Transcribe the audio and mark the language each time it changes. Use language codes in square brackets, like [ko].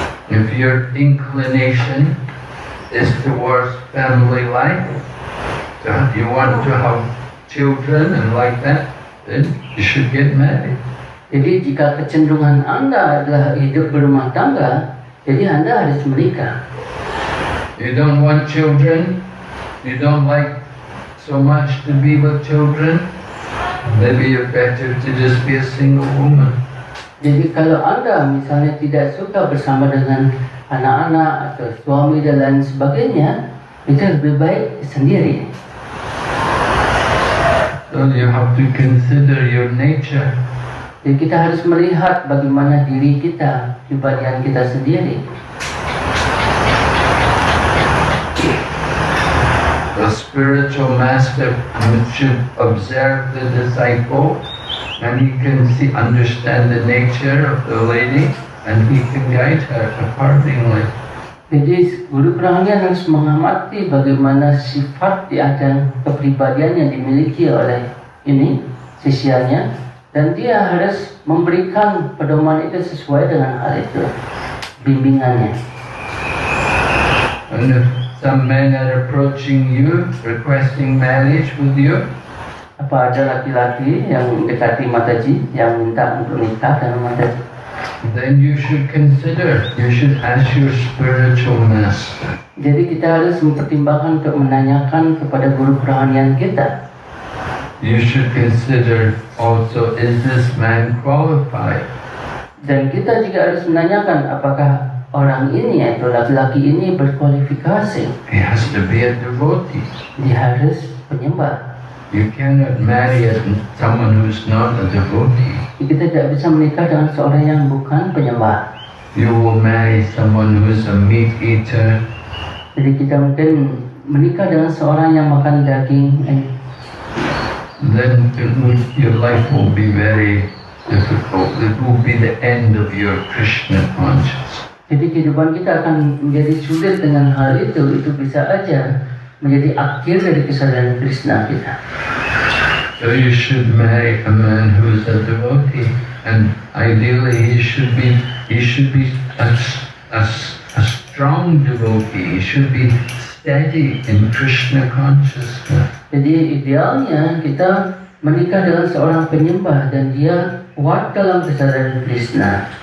[en] If your inclination is towards family life, that you want to have children and like that, then you should get married. [id] Jadi jika kecenderungan Anda adalah hidup berumah tangga, jadi Anda harus menikah. [en] You don't want children, you don't like so much to be with children, maybe you're better to just be a single woman. [id] Jadi kalau Anda misalnya tidak suka bersama dengan anak-anak atau suami dan lain sebagainya, itu lebih baik sendiri. [en] So you have to consider your nature. [id] Jadi kita harus melihat bagaimana diri kita, pribadian kita sendiri. [en] The spiritual master should observe the disciple, and he can understand the nature of the lady, and he can guide her accordingly. [id] Jadi guru kerohanian harus mengamati bagaimana sifat dan kepribadian yang dimiliki oleh ini sisianya, dan dia harus memberikan pedoman itu sesuai dengan hal itu, bimbingannya. [en] And some men are approaching you, requesting marriage with you, [id] Apa ada laki-laki yang dekati Mataji, yang minta untuk nikah dengan Mataji? [en] then you should consider, you should ask your spiritual master. [id] Jadi kita harus mempertimbangkan untuk menanyakan kepada guru kerohanian kita. [en] You should consider also, is this man qualified? [id] Dan kita juga harus menanyakan apakah orang ini atau laki-laki ini berkualifikasi. [en] He has to be a devotee. [id] Dia harus penyembah. [en] You cannot marry someone who's not a devotee. [id] Kita tidak bisa menikah dengan seorang yang bukan penyembah. [en] You will marry someone who's a meat eater. [id] Jadi kita mungkin menikah dengan seorang yang makan daging. [en] Then your life will be very difficult. It will be the end of your Krishna consciousness. [id] Jadi kehidupan kita akan menjadi sulit dengan hal itu. Itu bisa aja menjadi akhir dari kesadaran Krishna kita. [en] So you should marry a man who is a devotee, and ideally he should be a strong devotee. He should be steady in Krishna consciousness. [id] Jadi idealnya kita menikah dengan seorang penyembah dan dia kuat dalam kesadaran Krishna.